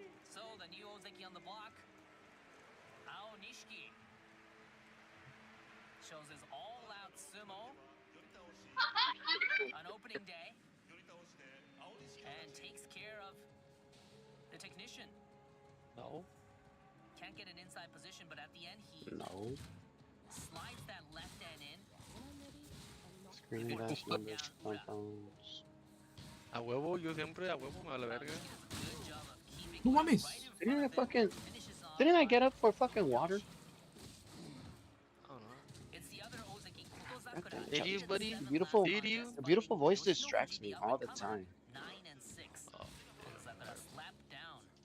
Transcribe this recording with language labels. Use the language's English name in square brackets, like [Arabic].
[English] So the new Ozeki on the block, Ao Nishiki, shows his all-out sumo on opening day and takes care of the technician. No. Can't get an inside position, but at the end he slides that left hand in. Screen dash numbers, compounds. [Spanish] A huevo, yo siempre a huevo me vale verga. No mames. [English] Didn't I get up for fucking water? Oh no. It's the other Ozeki, Did you, buddy? Beautiful. Did you? The beautiful voice distracts me all the time. 9 and 6. Kotozakura slapped down.